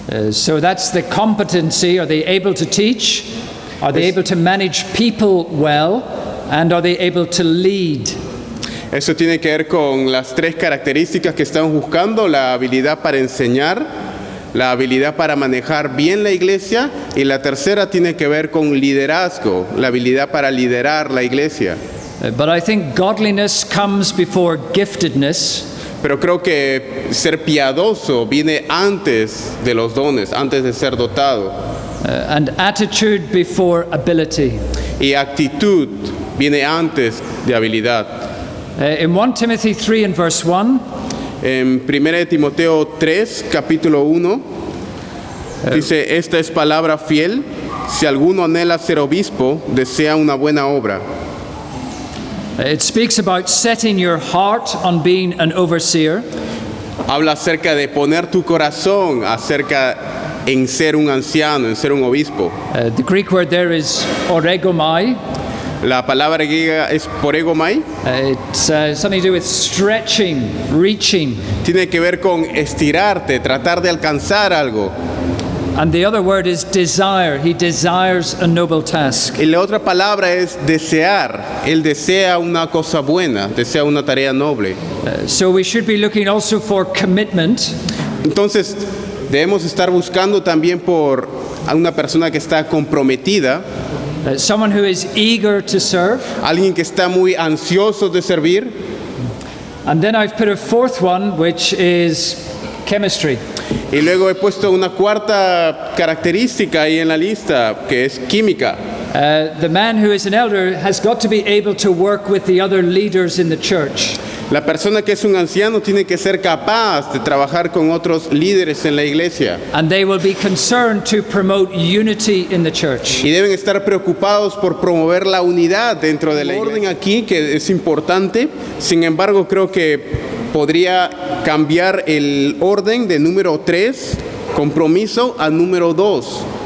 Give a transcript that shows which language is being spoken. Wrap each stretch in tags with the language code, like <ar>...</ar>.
<en>So that's the competency. Are they able to teach? Are they able to manage people well? And are they able to lead?</en> <es>Eso tiene que ver con las 3 características que estamos buscando: la habilidad para enseñar, la habilidad para manejar bien la iglesia, y la tercera tiene que ver con liderazgo, la habilidad para liderar la iglesia.</es> <en>But I think godliness comes before giftedness.</en> <es>Pero creo que ser piadoso viene antes de los dones, antes de ser dotado.</es> <en>And attitude before ability.</en> <es>Y actitud viene antes de habilidad.</es> <en>In 1 Timothy 3 and verse 1,</en> <es>En 1 Timoteo 3, capítulo 1, dice: esta es palabra fiel, si alguno anhela ser obispo, desea una buena obra.</es> <en>it speaks about setting your heart on being an overseer.</en> <es>Habla acerca de poner tu corazón en ser un anciano, en ser un obispo.</es> <en>The Greek word there is oregomai.</en> <es>La palabra griega es poregomai.</es> <en>It's something to do with stretching, reaching.</en> <es>Tiene que ver con estirarte, tratar de alcanzar algo.</es> <en>And the other word is desire. He desires a noble task.</en> <es>Y la otra palabra es desear. Él desea una cosa buena, desea una tarea noble.</es> <en>So we should be looking also for commitment.</en> <es>Entonces, debemos estar buscando también por a una persona que está comprometida,</es> <en>Someone who is eager to serve.</en> <es>alguien que está muy ansioso de servir.</es> <en>And then I've put a fourth one, which is chemistry.</en> <es>Y luego he puesto una cuarta característica ahí en la lista, que es química.</es> <en>The man who is an elder has got to be able to work with the other leaders in the church.</en> <es>La persona que es un anciano tiene que ser capaz de trabajar con otros líderes en la iglesia.</es> <en>And they will be concerned to promote unity in the church.</en> <es>Y deben estar preocupados por promover la unidad dentro de la iglesia. Orden aquí que es importante, sin embargo creo que podría cambiar el orden de número 3, compromiso, a número 2.</es>